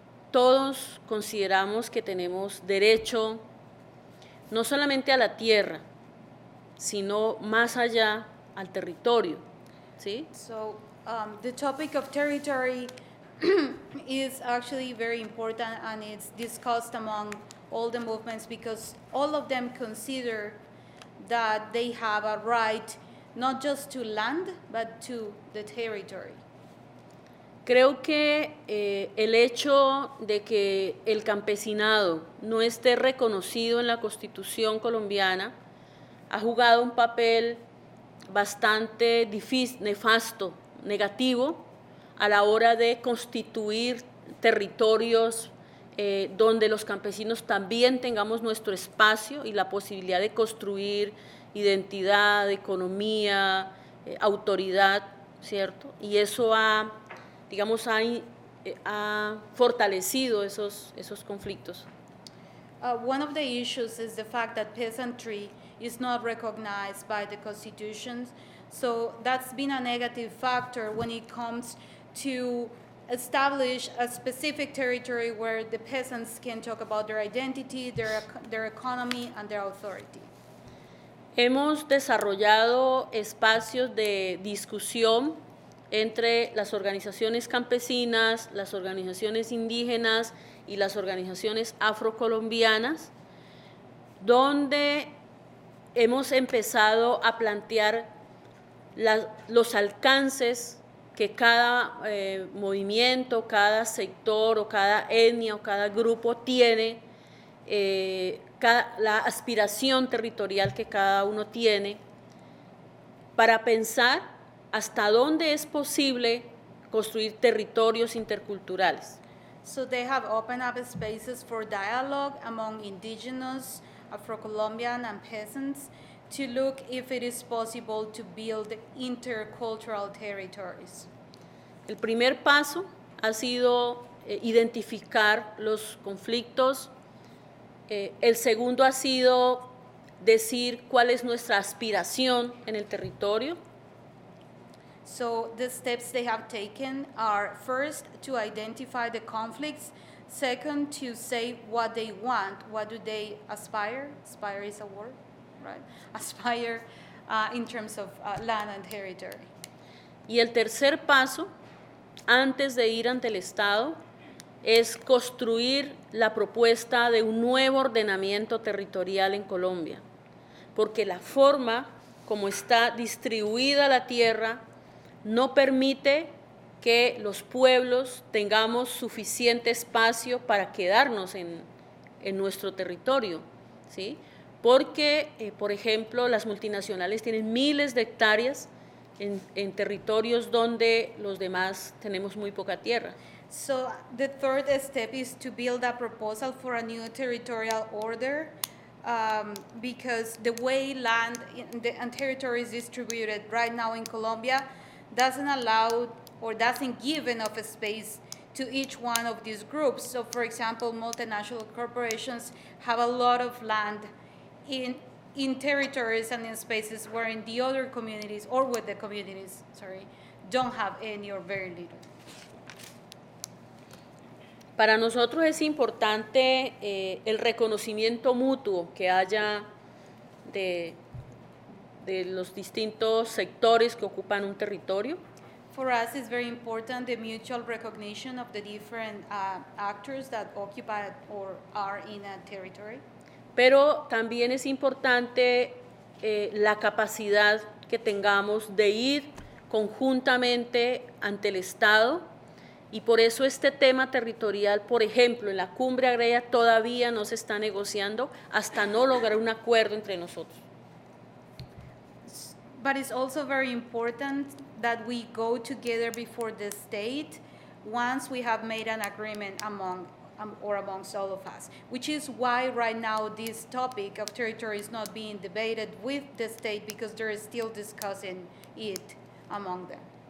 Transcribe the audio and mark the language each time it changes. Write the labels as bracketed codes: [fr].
[es] todos consideramos que tenemos derecho no solamente a la tierra, sino más allá al territorio, ¿sí? [en] So the topic of territory is actually very important, and it's discussed among all the movements because all of them consider that they have a right not just to land but to the territory. [es] Creo que el hecho de que el campesinado no esté reconocido en la Constitución colombiana ha jugado un papel bastante difícil, nefasto, negativo a la hora de constituir territorios donde los campesinos también tengamos nuestro espacio y la posibilidad de construir identidad, economía, autoridad, ¿cierto? Y eso ha fortalecido esos conflictos. [en] One of the issues is the fact that peasantry is not recognized by the constitutions, so that's been a negative factor when it comes to establish a specific territory where the peasants can talk about their identity, their economy, and their authority. [es] Hemos desarrollado espacios de discusión entre las organizaciones campesinas, las organizaciones indígenas y las organizaciones afrocolombianas, donde hemos empezado a plantear los alcances que cada movimiento, cada sector o cada etnia o cada grupo tiene, la aspiración territorial que cada uno tiene, para pensar hasta dónde es posible construir territorios interculturales. [en] So they have opened up spaces for dialogue among indigenous, Afro-Colombian, and peasants to look if it is possible to build intercultural territories. [es] El primer paso ha sido identificar los conflictos. El segundo ha sido decir cuál es nuestra aspiración en el territorio. [en] So the steps they have taken are first to identify the conflicts, second to say what they want, what do they aspire, aspire is a word, right? Aspire in terms of land and territory. [es] Y el tercer paso, antes de ir ante el Estado, es construir la propuesta de un nuevo ordenamiento territorial en Colombia, porque la forma como está distribuida la tierra no permite que los pueblos tengamos suficiente espacio para quedarnos en nuestro territorio, ¿sí? Porque, por ejemplo, las multinacionales tienen miles de hectáreas en territorios donde los demás tenemos muy poca tierra. [en] So the third step is to build a proposal for a new territorial order, because the way land and territory is distributed right now in Colombia doesn't allow or doesn't give enough space to each one of these groups. So for example, multinational corporations have a lot of land in territories and in spaces where in the other communities, or with the communities, don't have any or very little. [es] Para nosotros es importante el reconocimiento mutuo que haya de los distintos sectores que ocupan un territorio. [en] For us, it's very important the mutual recognition of the different actors that occupy or are in a territory. [es] Pero también es importante la capacidad que tengamos de ir conjuntamente ante el Estado, y por eso este tema territorial, por ejemplo, en la Cumbre Agraria todavía no se está negociando hasta no lograr un acuerdo entre nosotros. [en] But it's also very important that we go together before the state once we have made an agreement amongst all of us, which is why right now this topic of territory is not being debated with the state, because they are still discussing it among them.